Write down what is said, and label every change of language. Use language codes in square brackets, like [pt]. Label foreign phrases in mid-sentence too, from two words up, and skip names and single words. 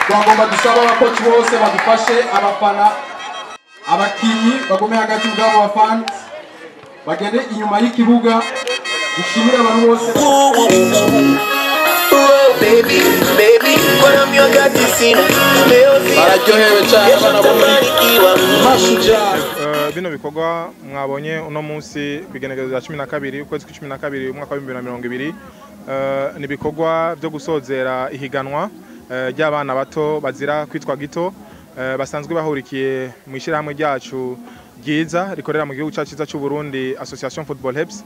[rn] tugomba dusaba abakozi bose badufashe abafana abakinyi bagume hagati bwabo bafana bagende inyuma y'ikibuga dushimira abantu bose. [en] Baby, when I'm your God, you see [rn] bino bikorwa mwabonye uno munsi bigenekerezo ya 12 ukwezi kwa 12 umwaka wa 2020 ni bikorwa byo gusozera ihiganwa ry'abana bato bazira kwitwa gito basanzwe bahurikiye mu ishirahamwe ryacu ryiza rikorera mu gihugu cyacu cy'u Burundi Association Football Helps.